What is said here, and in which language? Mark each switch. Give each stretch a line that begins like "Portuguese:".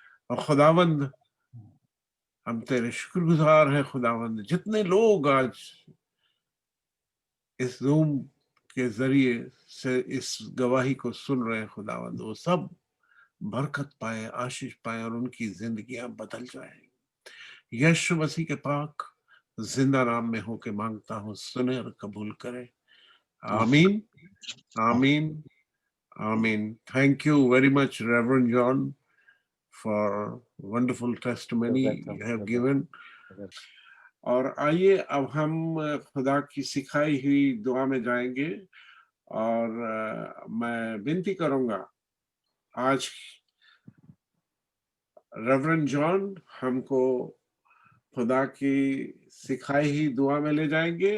Hindi: और खुदावंद, हम तेरे शुक्रगुजार हैं खुदावंद, जितने लोग आज इस ज़ूम के जरिए से इस गवाही को सुन रहे हैं खुदावंद, वो सब बरकत पाए, आशीष पाए और उनकी जिंदगियां बदल जाएं. यीशु मसीह के पाक जिंदा नाम में होके मांगता हूँ, सुने और कबूल करे. आमीन, आमीन, आमीन.
English: Thank you very much, Reverend John, for wonderful testimony you have given.
Hindi: और आइए अब हम खुदा की सिखाई हुई दुआ में जाएंगे. और मैं विनती करूंगा, आज रेवरेंड जॉन हमको खुदा की सिखाई हुई दुआ में ले जाएंगे.